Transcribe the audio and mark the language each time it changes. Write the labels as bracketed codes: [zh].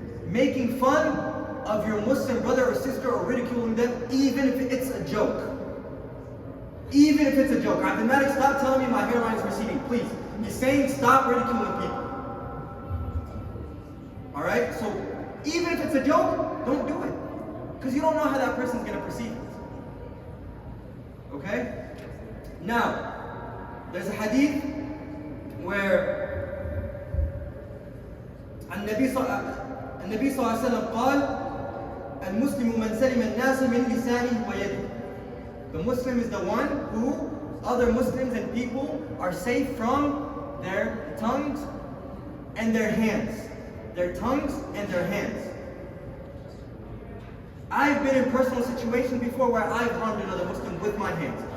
[en] Making fun of your Muslim brother or sister or ridiculing them, even if it's a joke. Even if it's a joke. Abdul Malik, stop telling me my hairline is receding, please. He's saying stop ridiculing people. Alright? So even if it's a joke, don't do it. Because you don't know how that person's going to perceive it. Okay? Now, there's a hadith where [ar] النبي صلى الله عليه وسلم قال المسلم من سلم الناس من لسانه ويده. [en] The Muslim is the one who other Muslims and people are safe from their tongues and their hands. Their tongues and their hands. I've been in personal situations before where I've harmed another Muslim with my hands.